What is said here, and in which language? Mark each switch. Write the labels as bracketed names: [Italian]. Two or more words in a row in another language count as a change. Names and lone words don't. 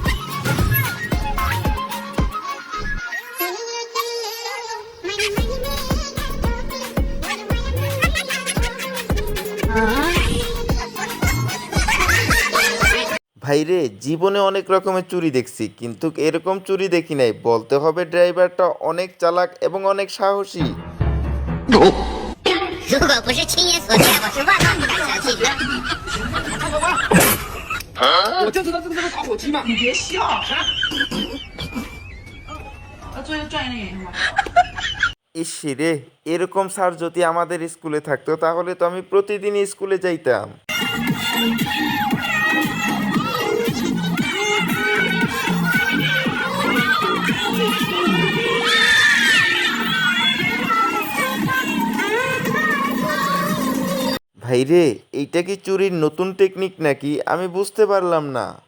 [Bangla] ভাইরে জীবনে অনেক রকমের চুরি দেখছি, কিন্তু এরকম চুরি দেখি নাই। বলতে হবে ড্রাইভারটা অনেক চালাক এবং অনেক সাহসী। [Chinese] 如果不是亲眼所见，我是万万不敢相信的。我就知道这个是打火机嘛！你别笑。 [Bangla] ইসিরে, এরকম স্যার যদি আমাদের স্কুলে থাকতো তাহলে তো আমি প্রতিদিনই স্কুলে যাইতাম। ভাইরে এইটা কি চুরির নতুন টেকনিক নাকি, আমি বুঝতে পারলাম না।